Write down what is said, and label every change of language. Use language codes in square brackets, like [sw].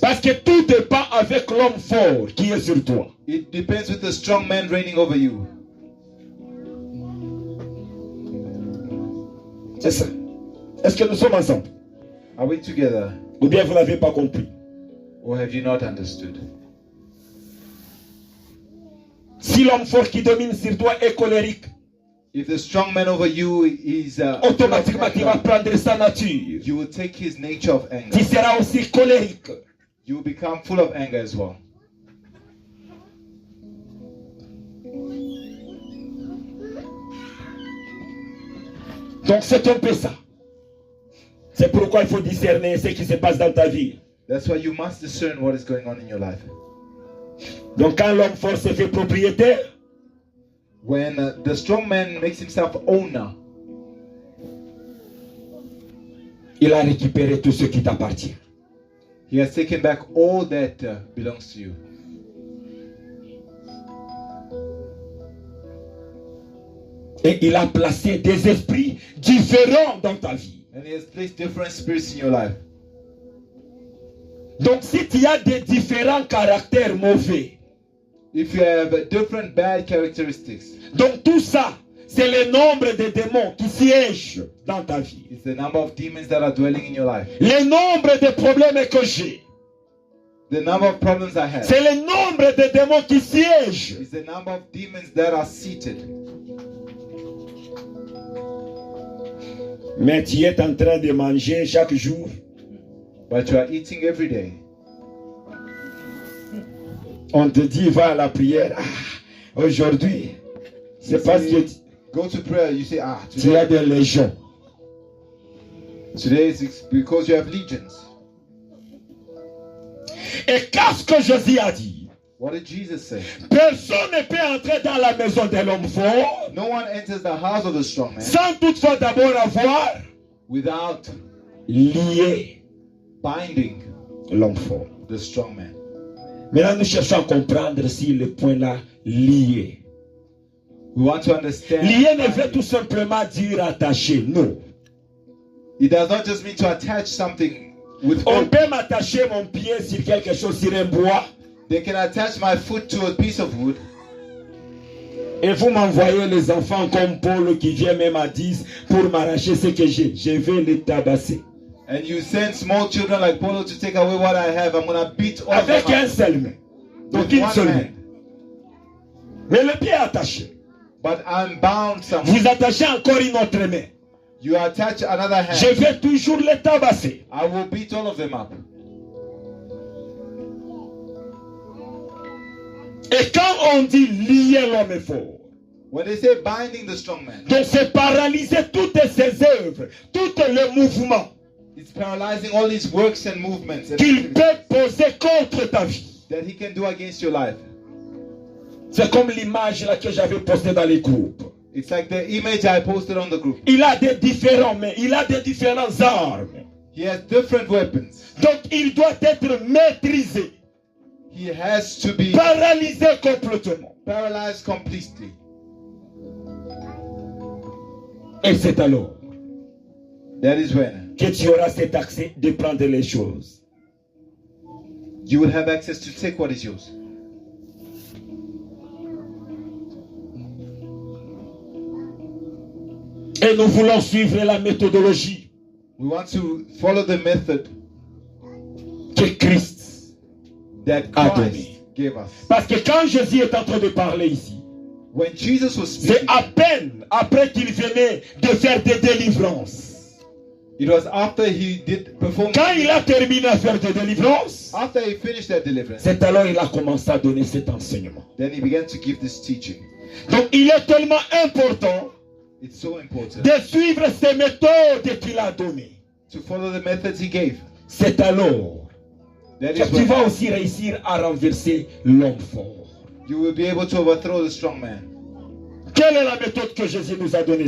[fr] Parce que tout dépend avec l'homme fort qui est sur toi. [en] It depends with the strong man reigning over you. [fr] C'est ça. Est-ce que nous sommes ensemble? [en] Are we together, [fr] Ou bien vous ne l'avez pas compris? [en] or have you not understood? [fr] Si l'homme fort qui domine sur toi est colérique, [en] If the strong man over you is full of [fr] automatiquement tu vas [en] anger, [fr] prendre sa nature. [en] you will take his nature of [fr] Tu [en] anger. [fr] seras aussi colérique. [en] You will become full of anger as well. [fr] Donc c'est un peu ça. C'est pourquoi il faut discerner ce qui se passe dans ta vie. [en] That's why you must discern what is going on in your life. [fr] Donc quand l'homme fort se fait propriétaire, [en] When the strong man makes himself owner, [fr] il a récupéré tout ce qui t'appartient. [en] he has taken back all that belongs to you. [fr] Et il a placé des esprits différents dans ta vie. [en] And he has placed different spirits in your life. [fr] Donc si tu as des différents caractères mauvais, [en] If you have different bad characteristics, [fr] donc tout ça, c'est le nombre de démons qui siègent dans ta vie. [en] it's the number of demons that are dwelling in your life. [fr] Le nombre de problèmes que j'ai, [en] The number of problems I have. [fr] c'est le nombre de démons qui siègent. [en] It's the number of demons that are seated. [fr] Mais tu es en train de manger chaque jour. [en] but you are eating every day. [fr] On te dit, va à la prière. Ah, aujourd'hui, c'est parce que [en] Go to prayer, you say, [fr] tu as des légions. [en] today is because you have legions. [fr] Et qu'est-ce que Jésus a dit? [en] What did Jesus say? [fr] Personne ne peut entrer dans la maison de l'homme fort [en] No one enters the house of the strong man [fr] sans toutefois d'abord avoir [en] without [fr] lié [en] binding [fr] l'homme fort. [en] the strong man. [fr] Maintenant, nous cherchons à comprendre si le point là, lié. [en] We want to understand. [fr] Lié ne veut tout simplement dire attaché. Non. [en] It does not just mean to attach something with [fr] On [en] rope. [fr] peut m'attacher mon pied sur quelque chose, sur un bois, [en] They can attach my foot to a piece of wood, [fr] et vous m'envoyez les enfants comme Paul qui vient même à 10 pour m'arracher ce que j'ai. Je vais les tabasser. [en] and you send small children like Paulo to take away what I have. I'm gonna beat all of [fr] Avec [en] them [fr] un [en] up [fr] seul main. Donc [en] with [fr] une [en] one [fr] seule main. [en] hand. [fr] Mais le pied est attaché. [en] But I'm bound somewhere. [fr] Vous attachez encore une autre main. [en] You attach another hand. [fr] Je vais toujours les tabasser. [en] I will beat all of them up. [fr] Et quand on dit lier l'homme fort, [en] When they say binding the strong man, [fr] donc c'est paralyser toutes ses œuvres, tous les mouvements [en] it's paralyzing all his works and movements and [fr] qu'il [en] activities [fr] peut poser contre ta vie. [en] that he can do against your life. [fr] C'est comme l'image là que j'avais postée dans les groupes. [en] It's like the image I posted on the group. [fr] Il a des différents mains, il a des différentes armes. [en] He has different weapons. [fr] Donc il doit être maîtrisé, [en] He has to be [fr] paralysé complètement. [en] paralyzed completely. [fr] Et c'est alors [en] That is when [fr] que tu auras cet accès de prendre les choses. [en] you will have access to take what is yours. [fr] Et nous voulons suivre la méthodologie [en] We want to follow the method [fr] que Christ. [en] that Ah, Christ [fr] donné. [en] gave us. [fr] Parce que quand Jésus est en train de parler ici, [en] When Jesus was [fr] c'est [en] speaking, [fr] à peine après qu'il venait de faire des délivrances. [en] it was after he did perform. [fr] Quand il a terminé à faire des délivrances, [en] After he finished that deliverance, [fr] c'est alors qu'il a commencé à donner cet enseignement. [en] then he began to give this teaching. [fr] Donc il est tellement important [en] It's so important [fr] de suivre ces méthodes qu'il a données. [en] to follow the methods he gave. [fr] C'est alors [en] That [fr] que [en] is [fr] tu [en] when [fr] vas aussi réussir à renverser l'homme fort. [en] you will be able to overthrow the strong man. [fr] Quelle est la méthode que Jésus nous a donnée?